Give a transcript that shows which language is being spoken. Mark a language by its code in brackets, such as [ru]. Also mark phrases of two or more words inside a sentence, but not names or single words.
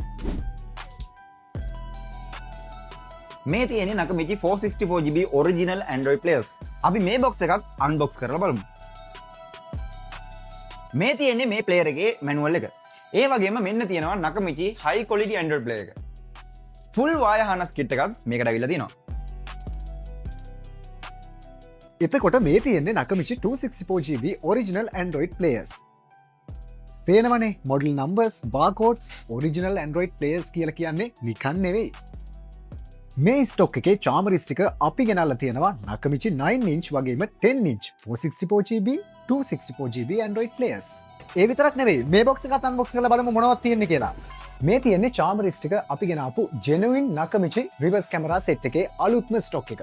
[si] මේ තියෙන්නේ නකමිචි 464GB [en] original Android players. [si] අපි මේ බොක්ස් එකක් අන්බොක්ස් කරලා බලමු. මේ තියෙන්නේ මේ ප්ලේයර් එකේ මැනුවල් එක. ඒ වගේම මෙන්න තියෙනවා නකමිචි [en] high quality Android player [si] එක. [en] full wire harness kit [si] එකක් මේකට ඇවිල්ලා තියෙනවා. එතකොට මේ තියෙන්නේ නකමිචි 264GB [en] original Android players. [si] පේනවනේ [en] model numbers, barcodes, original Android players [si] කියලා කියන්නේ නිකන් නෙවෙයි. මේ ස්ටොක් එකේ චාමරිස් ටික අපි ගෙනල්ලා තියෙනවා නකමිචි 9 inch වගේම 10 inch 464GB 264GB [en] Android players. [si] ඒ විතරක් නෙවෙයි මේ බොක්ස් එකත් අන්බොක්ස් කරලා බලමු මොනවද තියෙන්නේ කියලා. මේ තියෙන්නේ චාමරිස් ටික අපි ගෙනාපු genuine නකමිචි [en] reverse camera set [si] එකේ අලුත්ම ස්ටොක් එක.